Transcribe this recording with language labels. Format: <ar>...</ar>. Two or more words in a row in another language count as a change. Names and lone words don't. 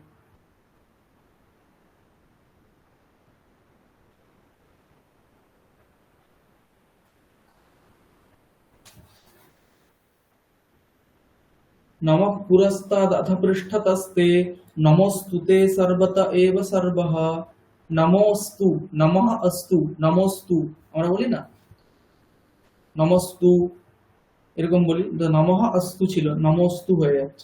<sa>नमः पुरस्तादथ पृष्ठतस्ते नमोस्तुते सर्वत एव सर्वः नमोस्तु नमः अस्तु नमोस्तु</sa> <bn>আমরা বলি না নমস্তু, এরকম বলি, নমঃ অস্তু ছিল নমস্তু হয়ে যাচ্ছে।</bn>